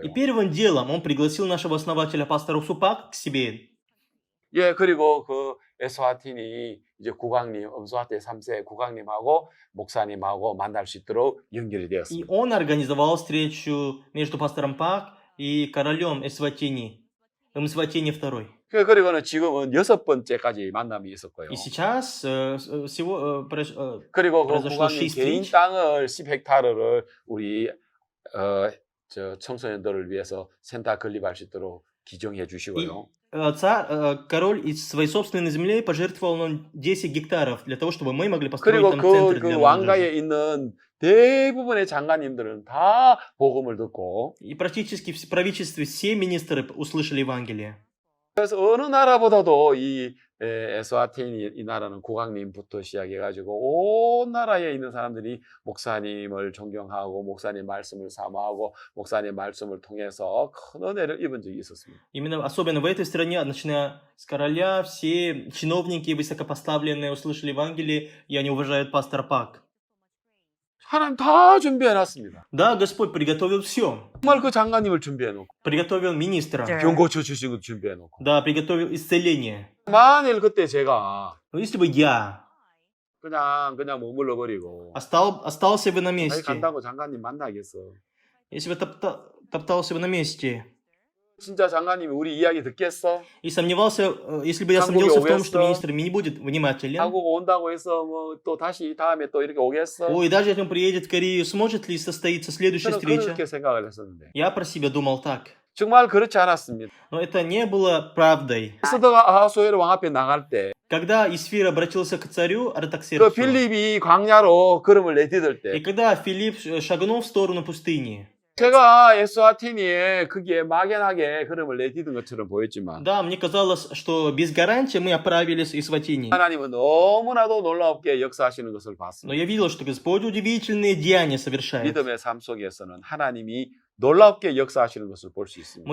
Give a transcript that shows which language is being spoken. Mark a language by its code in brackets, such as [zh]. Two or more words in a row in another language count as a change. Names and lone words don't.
[ru] И первым делом он пригласил нашего основателя пастора Супак к себе. [ko] 예, 그리고 그 에스와틴이 이제 국왕님, 엄수아테 3세 국왕님하고 목사님하고 만날 수 있도록 연결이 [ru] И [ko] 되었습니다. [ru] он организовал встречу между пастором Пак и королем Эсватини. Мсватини II. [ko] 그리고는 지금은 6번째까지 만남이 있었고요. [ru] И сейчас всего [ko] 그리고 그 [ru] произошло [ko] 국왕님 [ru] 6 [ko] 개인 [ru] встреч. [ko] 땅을 10헥타르를 우리 저 청소년들을 위해서 센터 건립할 수 있도록 기증해 주시고요. [ru] Король из своей собственной земли пожертвовал нам 10 гектаров для того, чтобы мы могли построить [ko] 그리고 [ru] там центр [ko] 그 [ru] для молодежи. [ko] 왕가에 있는 대부분의 장관님들은 다 복음을 듣고 [ru] И практически в правительстве все министры услышали Евангелие. [ko] 그래서 어느 나라보다도 이 에스와틴 이 나라는 국왕님부터 시작해가지고 온 нара에 있는 사람들이 목사님을 존경하고 목사님 말씀을 사모하고 목사님 말씀을 통해서 큰 은혜를 입은 적이 있었습니다. [ru] Именно особенно в этой стране, начиная с короля, все чиновники высокопоставленные услышали Евангелие, и они уважают пастора Пак. [ko] 하나님 다 준비해놨습니다. [ru] Да, Господь приготовил все. [ko] 정말 그 장관님을 준비해놓고 [ru] Приготовил министра. [ko] 병 고쳐주신 것도 준비해놓고 [ru] Да, приготовил исцеление. [ko] 만일 그때 제가 [ru] Но если бы я [ko] 그냥 머물러 버리고 [ru] остался бы на [ko] 아니 [ru] месте, [ko] 간다고 장관님 만나겠어. [ru] если бы топтался бы на месте, [ko] 진짜 장관님이 우리 이야기 듣겠어? [ru] и сомневался, если бы я [ko] 한국에 [ru] сомневался в том, что [ko] 오겠어? [ru] министр не будет внимателен, [ko] 한국 온다고 해서 뭐 또 다시 다음에 또 이렇게 오겠어? [ru] ой, даже если он приедет в Корею, сможет ли состоиться следующая [ko] 저는 [ru] встреча? [ko] 그렇게 생각을 했었는데 [ru] Я про себя думал так. [ko] 정말 그렇지 않았습니다. [ru] Но это не было правдой. [ko] 에스더가 아하수에로 왕 앞에 나갈 때 그 [ru] Когда Исфир обратился к царю Артаксерксу, [ko] 빌립이 광야로 걸음을 내디딜 [ru] и [ko] 때 [ru] когда Филипп шагнул в сторону пустыни, [ko] 제가 에스와틴이 거기에 막연하게 걸음을 내디딘 것처럼 보였지만 [ru] да, мне казалось, что без гарантии мы отправились из Ватини. [ko] 하나님은 너무나도 놀랍게 역사하시는 것을 [ru] Но [ko] 봤습니다. [ru] я видел, что Господь удивительные деяния совершает. [ko] 믿음의 삶 속에서는 하나님이 놀랍게 역사하시는 것을 볼 수 있습니다.